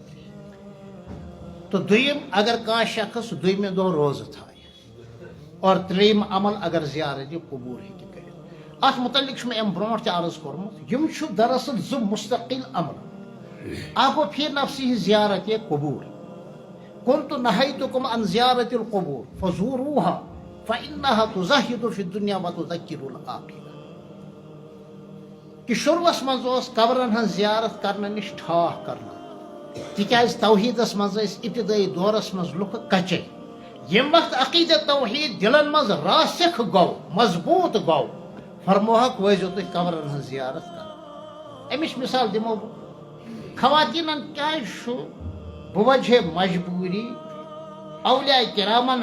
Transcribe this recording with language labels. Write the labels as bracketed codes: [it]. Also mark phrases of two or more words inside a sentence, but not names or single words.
[ks] تہٕ دوٚیِم اگر کانٛہہ شخص دوٚیمہِ دۄہ روزٕ تھایہِ اور ترٛیٚیِم عمل اگر زیارت قبوٗل ہیٚکہِ کٔرِتھ اتھ متعلق چھُ مےٚ امہِ برونٛٹھ تہِ عرض کوٚرمُت یِم چھُ دراصل زٕ مستقل عمل اکھ گوٚو [ar] فی نفسہِ [ks] زیارت قبوٗل [ar] كنت نهيتكم عن زيارة القبور فزوروها فإنها تزهد في الدنيا وتذكر الآخرة [ks] کہ شروعس منٛز اوس قبرن ہٕنٛز زیارت کرنہٕ نِش ٹھاہ کرنا تِکیازِ توحیٖدس منٛز ٲسۍ ابتدٲیی دورس منٛز لُکھ کچے ییٚمہِ وقتہٕ عقیٖدت توحیٖد دلن منٛز راسخ گوٚو مضبوٗط گوٚو فرموہکھ وٲتۍزیو تُہۍ قبرن ہٕنٛز زیارت کرنہِ امِچ مثال دِمو بہٕ خواتیٖنن کیازِ چھُ بوجہ مجبوری اولیاء کرامن